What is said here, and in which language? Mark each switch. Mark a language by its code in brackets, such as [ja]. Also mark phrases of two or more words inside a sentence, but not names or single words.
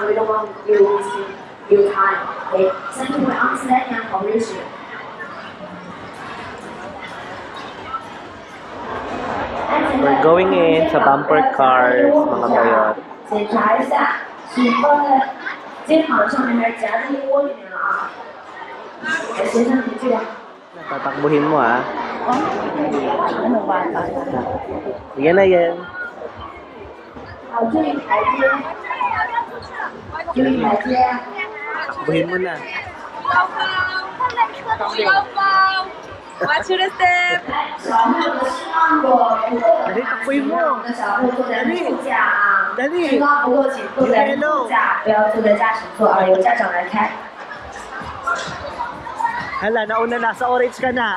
[en] We don't want you wasting your time. Okay? Thank you for understanding and cooperation. We're going in sa bumper cars, [tl] mga bayon. [zh] 检查一下，是放在肩膀上面还是夹在窝里面了啊？先生，你这个。 [tl] Tatakbuhin mo, ah. Ano ba tayo? Yan na yan. [zh] 好，注意台阶，注意台阶。 [tl] Takbuhin mo na. [en] Watch your step! [zh] 小朋友的身高如果不够的话，请让我们的小朋友坐在副驾啊。身高不够，请坐在副驾，不要坐在驾驶座啊，由家长来开。 [tl] Hala, nauna na. Sa orange ka na.